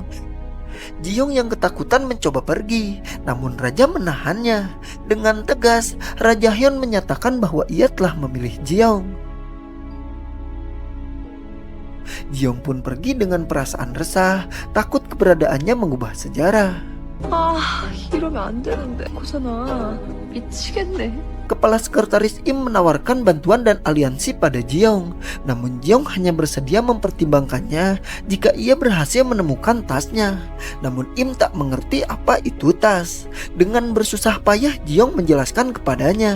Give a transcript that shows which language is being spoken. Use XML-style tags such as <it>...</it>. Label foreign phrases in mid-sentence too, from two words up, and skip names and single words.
<id>Jiong yang ketakutan mencoba pergi, namun raja menahannya. Dengan tegas, Raja Hyun menyatakan bahwa ia telah memilih Jiong. Jiong pun pergi dengan perasaan resah, takut keberadaannya mengubah sejarah.</id> <ko>이러면 안 되는데. 고선아, 미치겠네.</ko> <id>Kepala sekretaris Im menawarkan bantuan dan aliansi pada Jiong, namun Jiong hanya bersedia mempertimbangkannya jika ia berhasil menemukan tasnya. Namun Im tak mengerti apa itu tas. Dengan bersusah payah Jiong menjelaskan kepadanya.</id>